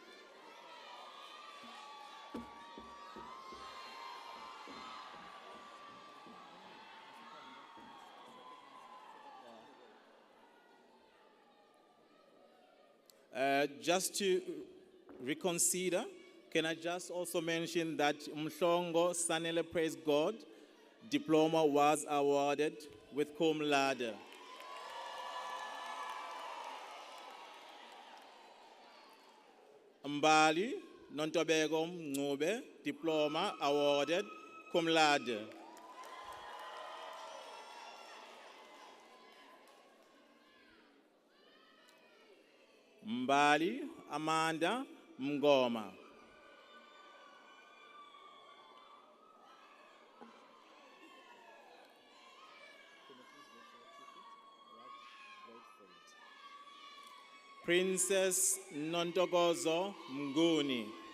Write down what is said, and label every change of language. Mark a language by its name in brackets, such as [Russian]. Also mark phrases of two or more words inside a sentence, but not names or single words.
[English] Just to reconsider, can I just also mention that Mhlongo Sanele, praise God, diploma was awarded with cum laude. Mbali Nontobego Ngube, diploma awarded cum laude. Mbali Amanda Mngoma. Princess Nontogozo Mnguni.